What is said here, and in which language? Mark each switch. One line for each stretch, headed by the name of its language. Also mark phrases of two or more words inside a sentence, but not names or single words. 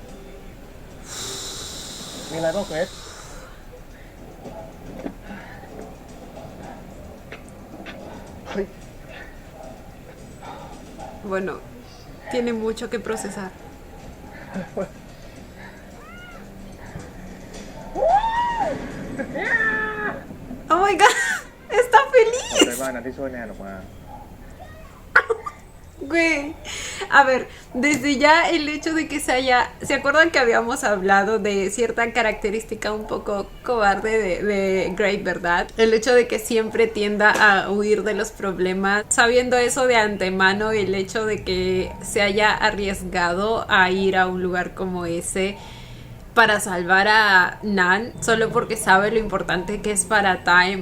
Thai: มีอะไรบ้างเกรซเฮ้ย
Spanish: Bueno, tiene mucho que procesar.
English: Oh my god,
Spanish: está
Thai: ขอบใจ
Spanish: feliz.
Thai: มากนะที่ช่วยแนนออกมา
Spanish: Güey, a ver, desde ya el hecho de que ¿se acuerdan que habíamos hablado de cierta característica un poco cobarde de Great, verdad? El hecho de que siempre tienda a huir de los problemas, sabiendo eso de antemano, el hecho de que se haya arriesgado a ir a un lugar como ese para salvar a Nan, solo porque sabe lo importante que es para Time.